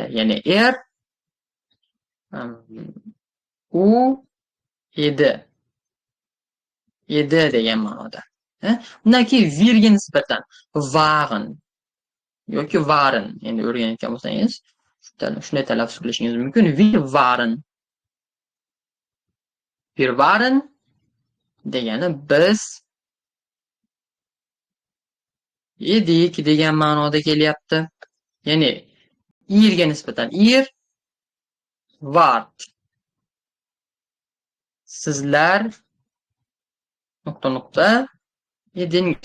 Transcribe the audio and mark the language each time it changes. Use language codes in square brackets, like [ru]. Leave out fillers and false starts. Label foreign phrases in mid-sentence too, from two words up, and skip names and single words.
[uz] Ya'ni er u edi. Edi degan ma'noda. Undan keyin virga nisbatan waren yoki waren, endi o'rganayotgan bo'lsangiz, shunday talaffuz qilishingiz mumkin. [de] Wir waren. Wir waren [uz] degani biz edik degan ma'noda kelyapti. Ya'ni irga nisbatan [de] ir wart. [uz] Sizlar nuqta edingiz.